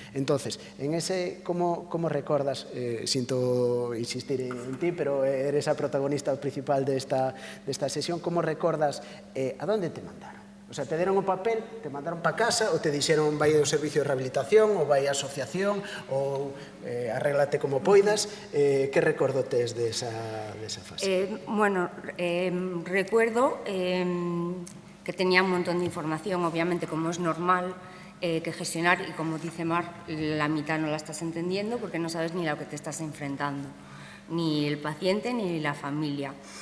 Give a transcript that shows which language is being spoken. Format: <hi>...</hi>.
<gl>Entonces, en ese, como recordas, sinto insistir en ti, pero eres a protagonista principal desta sesión, como recordas a donde te mandaron? O sea, te deron o papel, te mandaron para casa, ou te dixeron vai ao servicio de rehabilitación, ou vai á asociación, ou arréglate como poidas. Que recordo tes desa fase?</gl> <es>Bueno, recuerdo que tenía un montón de información, obviamente, como es normal, que gestionar, y como dice Mar, la mitad no la estás entendiendo porque no sabes ni a lo que te estás enfrentando, ni el paciente ni la familia.</es>